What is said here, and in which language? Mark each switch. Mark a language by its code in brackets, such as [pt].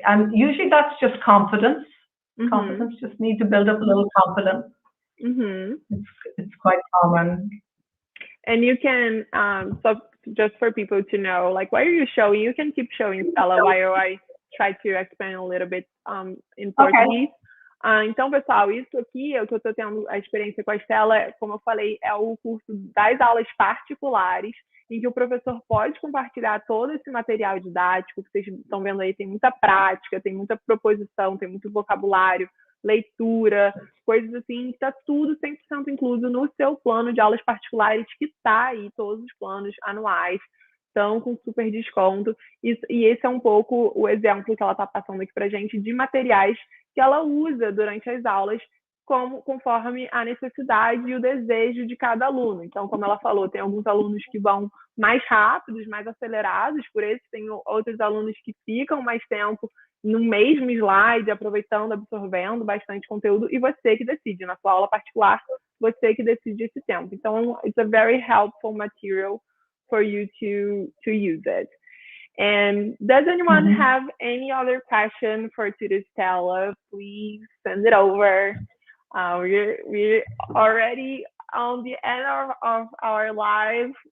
[en] And usually that's just confidence. Confidence, just need to build up a little confidence. It's quite common. And you can, so just for people to know, like, why are you showing? You can keep showing, Stella, while I try to explain a little bit in Portuguese. [pt] Então, pessoal, isso aqui é o que eu estou tendo a experiência com a Stella, como eu falei, é o curso das aulas particulares, em que o professor pode compartilhar todo esse material didático, que vocês estão vendo aí, tem muita prática, tem muita proposição, tem muito vocabulário, leitura, coisas assim, que está tudo 100% incluso no seu plano de aulas particulares, que está aí, todos os planos anuais estão com super desconto, e esse é um pouco o exemplo que ela está passando aqui para a gente, de materiais que ela usa durante as aulas, conforme a necessidade e o desejo de cada aluno. Então, como ela falou, tem alguns alunos que vão mais rápidos, mais acelerados, por isso tem outros alunos que ficam mais tempo no mesmo slide, aproveitando, absorvendo bastante conteúdo, e você que decide, na sua aula particular, você que decide esse tempo. [en] Então, it's a very helpful material for you to use it. And does anyone have any other question for today's Stella? Please send it over. We're already on the end of our live.